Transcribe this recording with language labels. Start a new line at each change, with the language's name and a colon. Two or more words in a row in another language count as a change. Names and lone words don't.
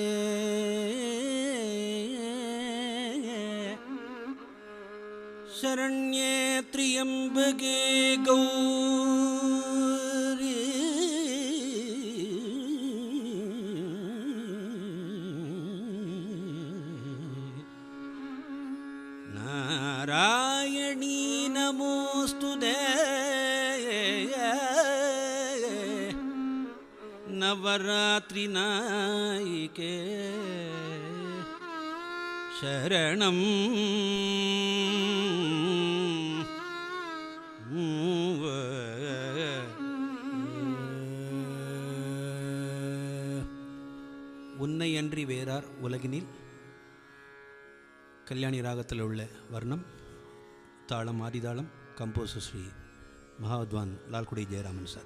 Sanskrit: शरण्ये त्र्यम्बके गौरी नारायणी नमोस्तुते। नवरात्रि नायिके शरणं உன்னை
Tamil: அன்றி வேறார் உலகினில் கல்யாணி ராகத்தில் உள்ள வர்ணம் தாளம் ஆதிதாளம் கம்போசர் ஸ்ரீ மகாவித்வான் லால்குடி ஜெயராமன் சார்.